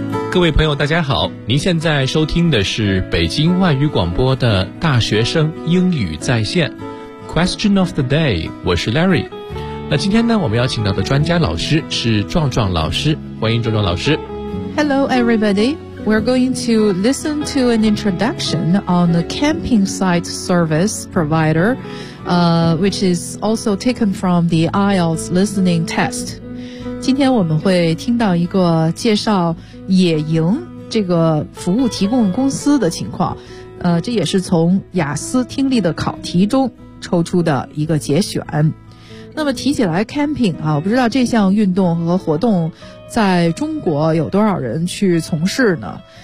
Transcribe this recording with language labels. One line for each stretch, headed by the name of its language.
Chinese: 各位朋友大家好，您现在收听的是北京外语广播的大学生英语在线 Question of the day， 我是 Larry。那今天呢，我们邀请到的专家老师是壮壮老师，欢迎壮壮老师。
English: Hello everybody, we're going to listen to an introduction on the camping site service provider、which is also taken from the IELTS listening test。
Chinese: 今天我们会听到一个介绍野营这个服务提供公司的情况，这也是从雅思听力的考题中抽出的一个节选。那么提起来 camping 啊，我不知道这项运动和活动在中国有多少人去从事呢？